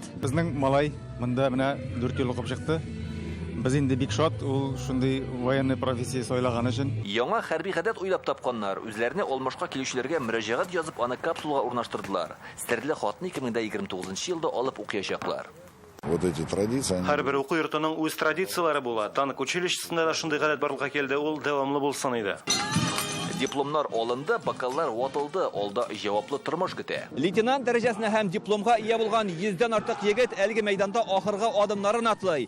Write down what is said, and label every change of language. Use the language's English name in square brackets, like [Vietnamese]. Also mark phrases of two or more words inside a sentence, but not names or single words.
[Tatar] Безнең малай монда менә 4 ел укып чыкты. Без инде бик шат, ул шундый военный профессия сайлаган өчен. Яңа хәрби гадәт уйлап тапканнар, үзләренә алмашка килүчеләргә мөрәҗәгать язып, аны капсулага урнаштырдылар. Стерле хатны 2029 елда алып укыячаклар. [Russian] Вот эти традиции. [Tatar] Һәрбер уку йортының үз традициялары була. Танк училищесында да шундый гадәт барлыкка килде, ул дәвамлы булсын иде. Дипломнар алынды, бакаллар ватылды, алда җаваплы тормыш көтә. Лейтенант дәрәҗәсенә һәм дипломга ия булган 100дән артык егет әлеге мәйданда ахыргы адымнарын атлый.